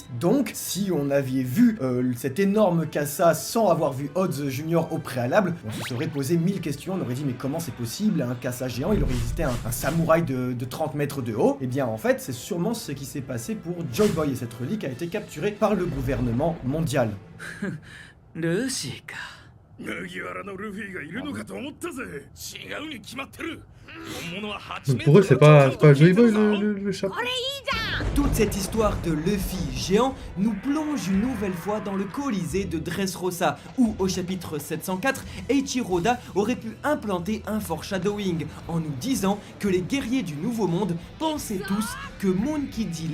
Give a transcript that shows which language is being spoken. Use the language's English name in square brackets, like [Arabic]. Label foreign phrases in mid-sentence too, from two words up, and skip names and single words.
[French] Donc si on avait vu cet énorme Kasa sans avoir vu Oz Junior au préalable, on se serait posé 1000 questions, on aurait dit mais comment c'est possible, un Kasa géant, il aurait existé un samouraï de 30 mètres de haut. Et bien en fait c'est sûrement ce qui s'est passé pour Joy Boy, et cette relique a été capturée par le gouvernement mondial. [Japanese] ルーシーか。麦わらのルフィがいるのかと思ったぜ。違うに決まってる。本物は8 [French] Donc pour eux, c'est pas Joy Boy le chapeau. Toute cette histoire de Luffy géant nous plonge une nouvelle fois dans le Colisée de Dressrosa, où au chapitre 704, Eiichiro Oda aurait pu implanter un foreshadowing en nous disant que les guerriers du Nouveau Monde pensaient tous que Monkey D.